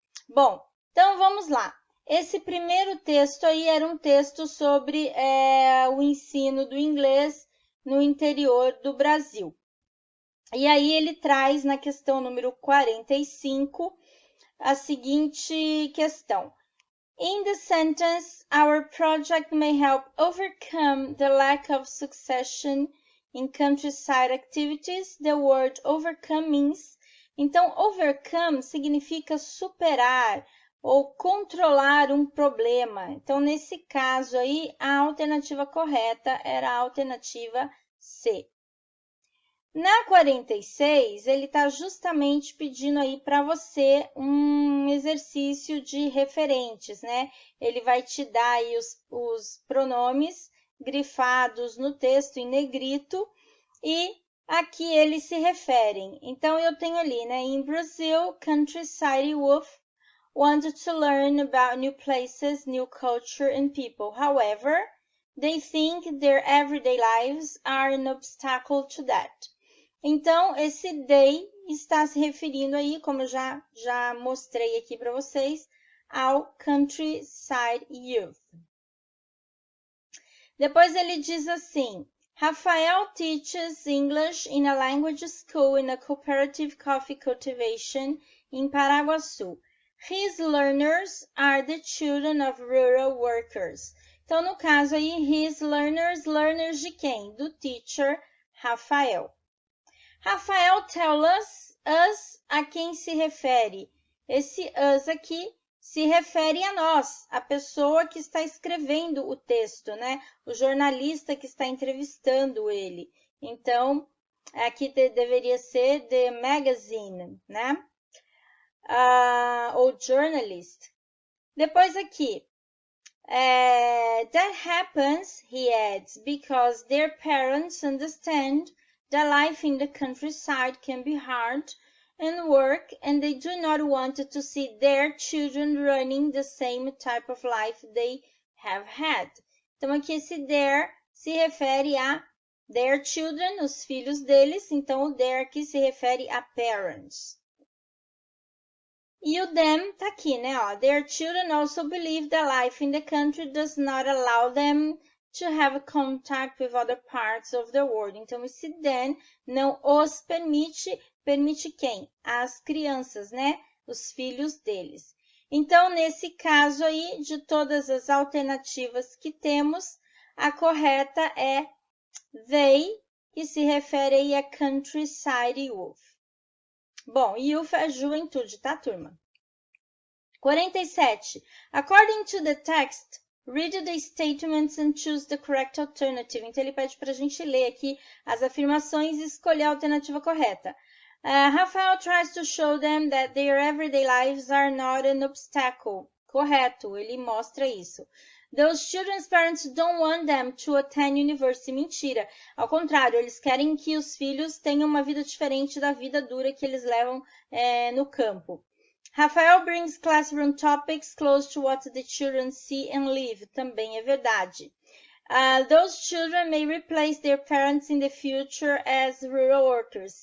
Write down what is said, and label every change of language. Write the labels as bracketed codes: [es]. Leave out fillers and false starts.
[pt] Bom, então vamos lá. Esse primeiro texto aí era um texto sobre o ensino do inglês no interior do Brasil. E aí ele traz na questão número 45 a seguinte questão. [en] In the sentence, our project may help overcome the lack of succession in countryside activities. The word overcome means. [pt] Então, overcome significa superar ou controlar um problema. Então, nesse caso aí, a alternativa correta era a alternativa C. Na 46, ele está justamente pedindo aí para você um exercício de referentes, né? Ele vai te dar aí os pronomes grifados no texto em negrito e aqui eles se referem. Então, eu tenho ali, né? [en] In Brazil, countryside youth wanted to learn about new places, new culture and people. However, they think their everyday lives are an obstacle to that. [pt] Então, esse they está se referindo aí, como eu já mostrei aqui para vocês, ao countryside youth. Depois ele diz assim, [en] Rafael teaches English in a language school in a cooperative coffee cultivation in Paraguaçu. His learners are the children of rural workers. [pt] Então, no caso aí, [en] his learners, [pt] learners de quem? Do teacher Rafael. Rafael [en] tell us [pt] a quem se refere? Esse us aqui se refere a nós, a pessoa que está escrevendo o texto, né? O jornalista que está entrevistando ele. Então, aqui deveria ser the magazine, né? Ou journalist. Depois aqui, [en] that happens, he adds, because their parents understand that life in the countryside can be hard and work, and they do not want to see their children running the same type of life they have had. [pt] Então, aqui esse their se refere a their children, os filhos deles. Então, o their aqui se refere a parents. E o them tá aqui, né? [en] Ó, their children also believe that life in the country does not allow them to have contact with other parts of the world. [pt] Então, esse then não os permite. Permite quem? As crianças, né? Os filhos deles. Então, nesse caso aí, de todas as alternativas que temos, a correta é they, que se refere aí a countryside youth. Bom, youth é juventude, tá, turma? 47. [en] According to the text, read the statements and choose the correct alternative. [pt] Então, ele pede para a gente ler aqui as afirmações e escolher a alternativa correta. [en] Rafael tries to show them that their everyday lives are not an obstacle. [pt] Correto, ele mostra isso. [en] Those children's parents don't want them to attend university. [pt] Mentira. Ao contrário, eles querem que os filhos tenham uma vida diferente da vida dura que eles levam no campo. [en] Rafael brings classroom topics close to what the children see and live. [pt] Também é verdade. [en] Those children may replace their parents in the future as rural workers.